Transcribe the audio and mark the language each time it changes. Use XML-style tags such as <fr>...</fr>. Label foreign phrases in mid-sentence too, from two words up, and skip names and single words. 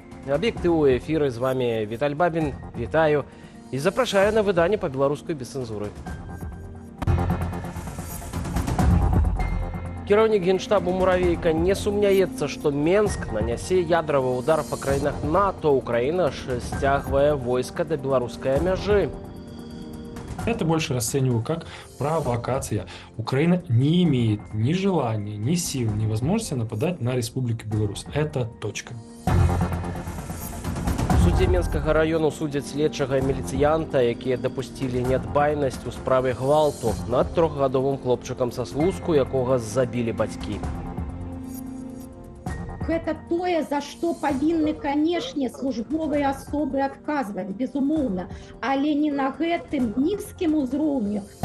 <be>Аб'екты ў эфіры, з вами Віталь Бабін. Вітаю і запрашаю на выданне па-беларуску без цэнзуры. Кіраўнік генштабу Муравейка не сумняецца, што Менск нанясе ядравы удар па краінах НАТО. Украина ж сцягвае войска да беларускай мяжы.</be> <ru>Это больше расцениваю как провокация. Украина не имеет ни желания, ни сил, ни возможности нападать на Республику Беларусь. Это точка.</ru> <be>У судзе Менскага району судзяць следчага і міліцыянта, якія дапусцілі нядбайнасць у справе гвалту над трохгадовым хлопчыкам са Слуцку, якога забілі бацькі. Гэта тое, за што павінны, канешне, службовыя асобы адказваць, безумоўна, але не на гэтым нізкім узроўні.</be>